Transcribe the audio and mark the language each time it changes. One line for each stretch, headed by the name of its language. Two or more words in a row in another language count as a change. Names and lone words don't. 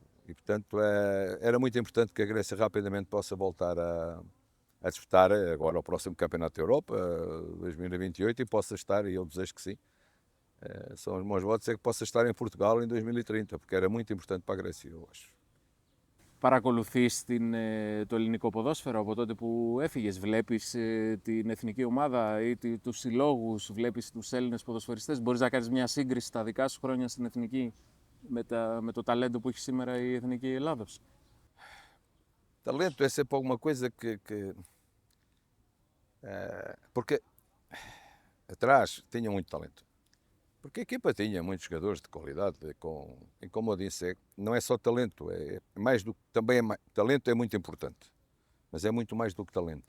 Portuguese: E, portanto, era muito importante que a Grécia rapidamente possa voltar a disputar agora o próximo Campeonato da Europa, 2028, e possa estar, e eu desejo que sim, são os meus votos, é que possa estar em Portugal em 2030, porque era muito importante para a Grécia, eu acho.
Greek: Παρακολουθείς το ελληνικό ποδόσφαιρο από τότε που έφυγες? Βλέπεις την εθνική ομάδα ή τους συλλόγους, βλέπεις τους Έλληνες ποδοσφαιριστές? Μπορείς να κάνεις μια σύγκριση στα δικά σου χρόνια στην εθνική με το ταλέντο που έχει σήμερα η εθνική Ελλάδος?
Portuguese: Talento é sempre alguma coisa porque atrás tinha muito talento. Porque a equipa tinha muitos jogadores de qualidade, e como eu disse, não é só talento, é mais do que também talento é muito importante, mas é muito mais do que talento.